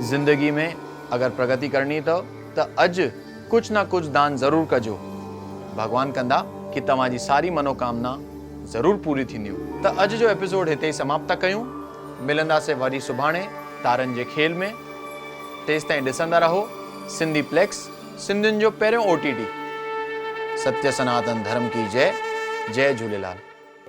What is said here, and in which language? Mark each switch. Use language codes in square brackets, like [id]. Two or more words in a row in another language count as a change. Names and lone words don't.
[sd] ज़िंदगी में अगरि प्रगति करणी अथव त अॼु कुझु न कुझु दान ज़रूरु कजो। भगवान कंदा कि तव्हांजी सारी मनोकामना ज़रूरु पूरी थींदियूं। त अॼु जो एपिसोड हिते ई समाप्त कयूं। मिलंदासीं वरी सुभाणे तारनि जे खेल में। तेसि ताईं ॾिसंदा रहो सिंधी प्लेक्स, सिंधियुनि जो पहिरियों OTT। [hi] सत्य सनातन धर्म की जय। जय झूलेलाल।